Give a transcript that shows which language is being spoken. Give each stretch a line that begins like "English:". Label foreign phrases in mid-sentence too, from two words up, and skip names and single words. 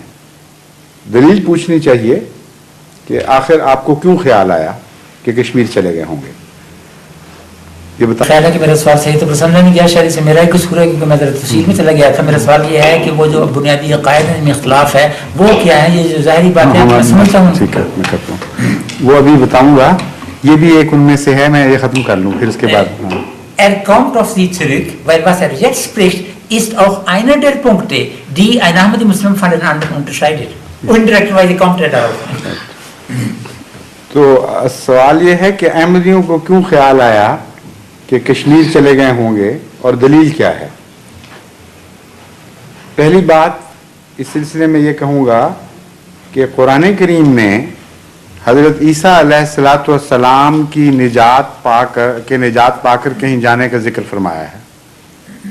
Urdu: دلیل پوچھنی چاہیے کہ آخر آپ کو کیوں خیال آیا کہ کشمیر چلے گئے ہوں گے، یہ بتا۔ خیال ہے کہ میرا سوال صحیح تو سمجھا نہیں گیا شاید سے، میرا ہی قصور ہے کیونکہ میں ذرا تفصیل میں چلا گیا تھا۔ میرا سوال یہ ہے کہ وہ جو بنیادی عقائد میں اختلاف ہے وہ کیا ہے؟ یہ جو ظاہری بات ہے میں سمجھتا ہوں، ٹھیک ہے میں کرتا ہوں، وہ ابھی بتاؤں گا، یہ بھی ایک ان میں سے ہے، میں یہ ختم کر لوں پھر اس کے بعد۔
German: kommt auf Sie zurück, weil was jetzt spricht, ist auch einer der Punkte, die ein Ahmadi-Muslim von den anderen unterscheidet. Indirekterweise kommt darauf.
Urdu: تو سوال یہ ہے کہ احمدیوں کو کیوں خیال آیا کہ کشمیر چلے گئے ہوں گے اور دلیل کیا ہے؟ پہلی بات اس سلسلے میں یہ کہوں گا کہ قرآن کریم نے حضرت عیسیٰ علیہ الصلوۃ والسلام کی نجات پا کر کہیں جانے کا ذکر فرمایا ہے۔